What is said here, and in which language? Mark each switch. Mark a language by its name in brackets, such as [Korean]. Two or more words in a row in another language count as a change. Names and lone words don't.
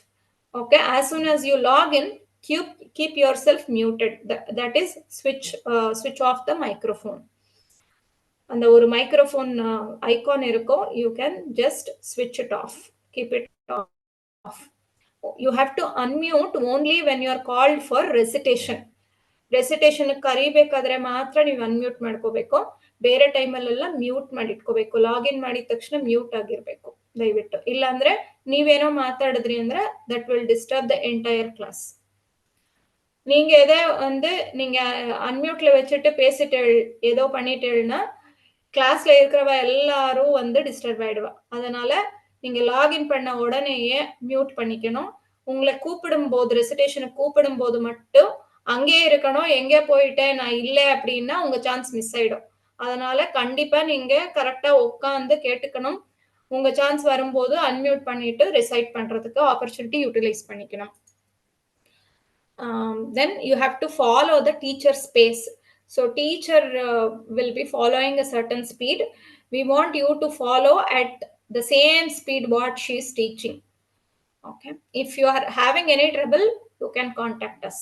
[English] Okay, as soon as you log in, keep yourself muted. That is, switch off the microphone. And the microphone icon irko, you can just switch it off, keep it off. You have to unmute only when you are called for recitation. [Kannada] ರೆಸಿಟೇಷನ್ ಕರಿಬೇಕಾದ್ರೆ ಮಾತ್ರ ನೀವು ಅನ್ಮ್ಯೂಟ್ ಮಾಡ್ಕೋಬೇಕು. ಬೇರೆ ಟೈಮಲ್ಲೆಲ್ಲ ಮ್ಯೂಟ್ ಮಾಡಿ ಇಟ್ಕೋಬೇಕು. ಲಾಗಿನ್ ಮಾಡಿದ ತಕ್ಷಣ ಮ್ಯೂಟ್ ಆಗಿರ್ಬೇಕು ದಯವಿಟ್ಟು. ಇಲ್ಲಾಂದ್ರೆ ನೀವೇನೋ ಮಾತಾಡಿದ್ರಿ ಅಂದ್ರೆ [English] that will disturb the entire class. [Tamil] நீங்க எதை வந்து நீங்க அன்மியூட்ல வச்சுட்டு பேசிட்டு ஏதோ பண்ணிட்டேன்னா கிளாஸ்ல இருக்கிறவ எல்லாரும் வந்து டிஸ்டர்ப் ஆயிடுவா. அதனால நீங்க லாகின் பண்ண உடனேயே மியூட் பண்ணிக்கணும். உங்களை கூப்பிடும் போது, ரெசிடேஷனுக்கு கூப்பிடும் போது மட்டும் அங்கேயே இருக்கணும். எங்கே போயிட்டேன் நான் இல்லை அப்படின்னா உங்க [English] chance miss [Tamil] ஆயிடும். அதனால கண்டிப்பா நீங்க கரெக்டா உட்காந்து கேட்டுக்கணும். உங்க சான்ஸ் வரும்போது அன்மியூட் பண்ணிட்டு ரிசைட் பண்றதுக்கு [English] opportunity utilize [Tamil] பண்ணிக்கணும். [English] Then you have to follow the teacher's pace. So teacher will be following a certain speed. We want you to follow at the same speed what she is teaching. Okay. If you are having any trouble, you can contact us.